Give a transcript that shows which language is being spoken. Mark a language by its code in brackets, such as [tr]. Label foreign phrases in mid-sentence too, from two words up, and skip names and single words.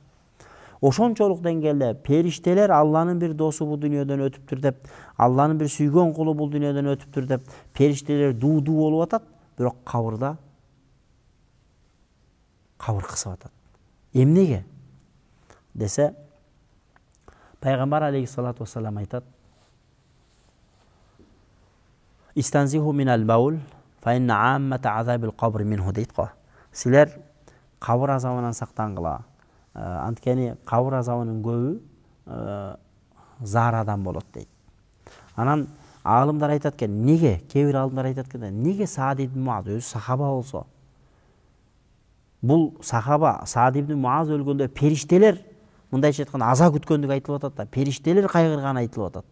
[ky] Ошончолук деңгээлде периштелер Алланын бир досу бул дүйнөдөн өтүптүр деп, Алланын бир сүйгөн кулу бул дүйнөдөн өтүптүр деп, периштелер дуу болуп атат, бирок кабырда кабыр кысып атат. Эмнеге десе, пайгамбар [ar] عليه الصلاة والسلام [ky] айтат: [ar] "استنزهوا من البول، فإن عامة عذاب القبر منه" [ky] дейт го. Силер кабыр азабынан сактангыла. Анткени кабыр азабынын көбү заарадан болот дейт. Анан аалымдар айтат экен, неге? Кээ бир аалымдар айтат экен, неге Саад ибн Муаз өзү сахаба болсо? Бул сахаба Саад ибн Муаз өлгөндө периштелер, мындайча айтканда, аза күткөндүгү айтылып атат да, периштелер кайгырганы айтылып атат.